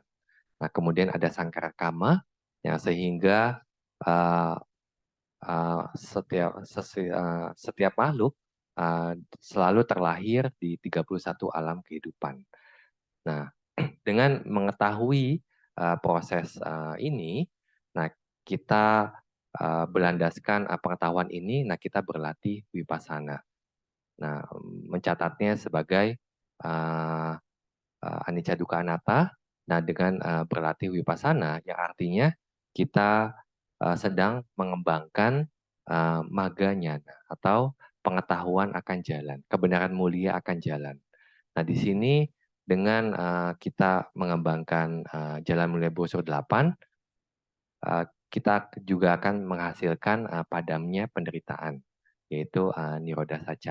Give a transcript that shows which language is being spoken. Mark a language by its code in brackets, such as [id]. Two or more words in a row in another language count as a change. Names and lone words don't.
[id] Nah, kemudian ada [pi] sangkara kama, [id] yang sehingga setiap makhluk selalu terlahir di 31 alam kehidupan. Nah, dengan mengetahui proses ini, nah kita berlandaskan pengetahuan ini, nah kita berlatih vipassana. Nah, mencatatnya sebagai [pi] anicca dukkha anatta. [id] Nah, dengan berlatih vipassana, yang artinya kita sedang mengembangkan maganyana atau pengetahuan akan jalan, kebenaran mulia akan jalan. Nah, di sini dengan kita mengembangkan Jalan Mulia Brosur 8, kita juga akan menghasilkan padamnya penderitaan, yaitu [pi] Nirodha Saca.